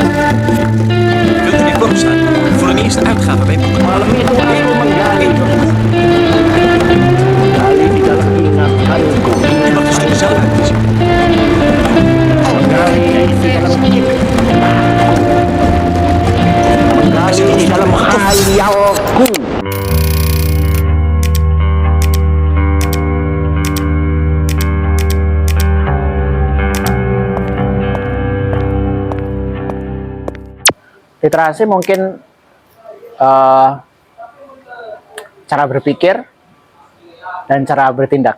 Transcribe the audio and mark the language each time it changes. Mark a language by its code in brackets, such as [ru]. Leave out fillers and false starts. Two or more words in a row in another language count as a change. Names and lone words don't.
[nl] Kunt u nu opstaan voor een eerste uitgave bij boeken? [id] Malam itu aku menggali gali di dalam ingatanku, [nl] U mag de stoel zelf uitkiezen. [id] menggali di dalam menggali di dalam khayalku. Literasi mungkin cara berpikir dan cara bertindak.